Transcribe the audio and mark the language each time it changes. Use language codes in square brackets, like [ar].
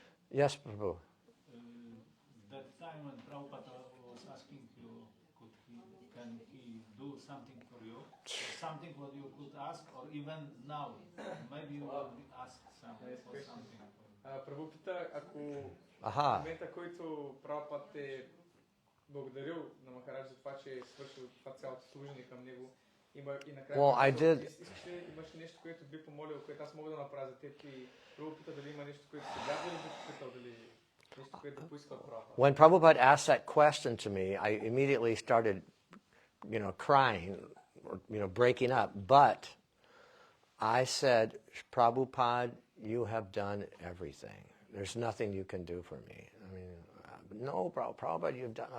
[en] Yes, Prabhu. That time when Prabhupada was asking you, can he do something for you? Something what you could ask, or even now, maybe you will ask something for something. [bg] Прабху пита, ако Aha. в момента, който Прабхупад е благодарил на Махарадж за това, че е свършил това цялото служение към него, има и накрая... [en] Well, I did... [bg] Имаш нещо, което би помолил, което аз мога да направя за теб и Прабху пита дали има нещо, което сега дали би попитал, дали нещо, което да поиска от Прабхупад. [en] When Prabhupada asked that question to me, I immediately started, crying, or, breaking up. But I said, Prabhupada, you have done everything. There's nothing you can do for me. I mean, no, Prabhupada, you've done.